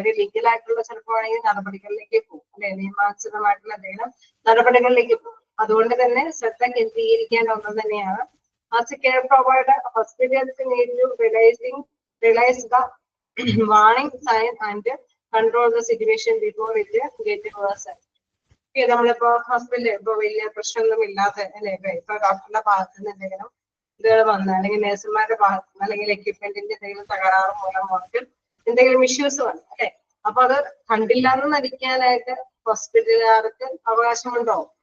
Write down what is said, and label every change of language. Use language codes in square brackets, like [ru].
[ml] അവര് ലീഗൽ ആയിട്ടുള്ള ചിലപ്പോൾ ആണെങ്കിൽ നടപടികളിലേക്ക് പോകും അല്ലെ, നിയമാനുസൃതമായിട്ടുള്ള എന്തെങ്കിലും നടപടികളിലേക്ക് പോകും. അതുകൊണ്ട് തന്നെ ശ്രദ്ധ കേന്ദ്രീകരിക്കേണ്ട ഒന്നും തന്നെയാണ്. [en] As a care provider, hospitals need to realize the warning sign and control the situation before it gets worse. [ml] നമ്മളിപ്പോ ഹോസ്പിറ്റലിൽ ഇപ്പൊ വലിയ പ്രശ്നമൊന്നും ഇല്ലാതെ അല്ലെ, ഇപ്പൊ ഡോക്ടറുടെ ഭാഗത്ത് നിന്ന് എന്തെങ്കിലും ഇതുകൾ വന്ന് അല്ലെങ്കിൽ നഴ്സുമാരുടെ ഭാഗത്ത് നിന്ന് അല്ലെങ്കിൽ എക്യുപ്മെന്റിന്റെ എന്തെങ്കിലും തകരാറ് മൂലം വന്നിട്ട് എന്തെങ്കിലും ഇഷ്യൂസ് വന്നു അല്ലെ, അപ്പൊ അത് കണ്ടില്ല എന്ന് നടിക്കാനായിട്ട് ഹോസ്പിറ്റലുകാർക്ക് അവകാശമുണ്ടോ?